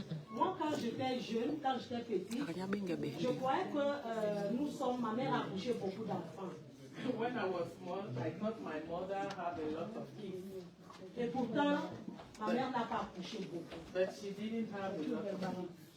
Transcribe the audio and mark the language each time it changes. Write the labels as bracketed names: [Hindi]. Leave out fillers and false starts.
[French] Moi, quand j'étais jeune, quand j'étais petite, je croyais que ma mère accouchait beaucoup d'enfants. [English] When I was small, I thought my mother had a lot of kids. [French] Et pourtant, ma mère n'a pas accouché beaucoup. [English] But she didn't have a lot of kids.